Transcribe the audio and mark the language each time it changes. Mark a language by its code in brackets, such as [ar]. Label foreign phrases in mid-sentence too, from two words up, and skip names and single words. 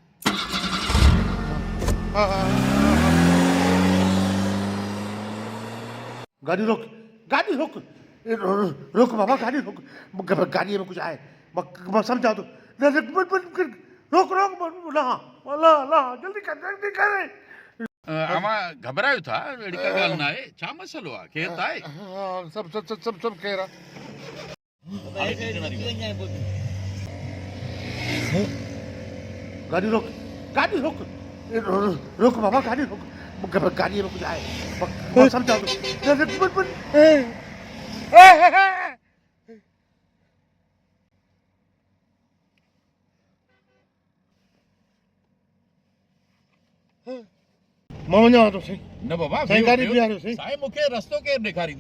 [sd] गाड़ी रोक, गाड़ी रोक, रोक बाबा, गाड़ी रोक। गाड़ी में कुछ आहे, [ur] میں سمجھا [sd] तो। रोक रोक, ला ला, जल्दी कर, जल्दी कर। अमा घबरायो था, अहिड़ी का ॻाल्हि न आहे। छा मसइलो आहे? केरु आहे? सब सब सब सब सब केर आहे? गाड़ी रोक, गाड़ी रोक, रोक बाबा, गाड़ी रोक। गाड़ी में कुछ आहे, [ur] میں سمجھا [sd] तो। मां वञां थो साईं। न बाबा साईं गाड़ी बीहारियो साईं। साईं मूंखे रस्तो केरु ॾेखारींदो?